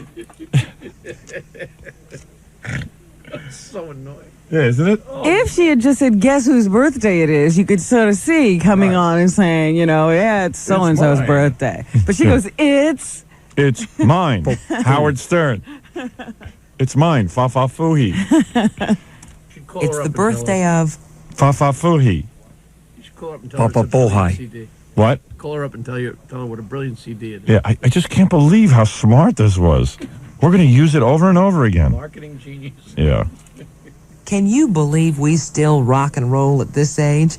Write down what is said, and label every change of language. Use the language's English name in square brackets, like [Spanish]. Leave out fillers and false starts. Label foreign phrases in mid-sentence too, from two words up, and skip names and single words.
[English] So annoying. Yeah, isn't it? If she had just said, guess whose birthday it is, you could sort of see coming on and saying, yeah, it's so-and-so's mine. birthday. But she goes, it's... It's mine. Howard Stern. It's mine. Fa-fa-foo-hee. the birthday of Fa-fa-foo-hee. Papa Bullhigh. What? Call her up and tell her what a brilliant CD it is. Yeah, I just can't believe how smart this was. We're going to use it over and over again. Marketing genius. Yeah. Can you believe we still rock and roll at this age?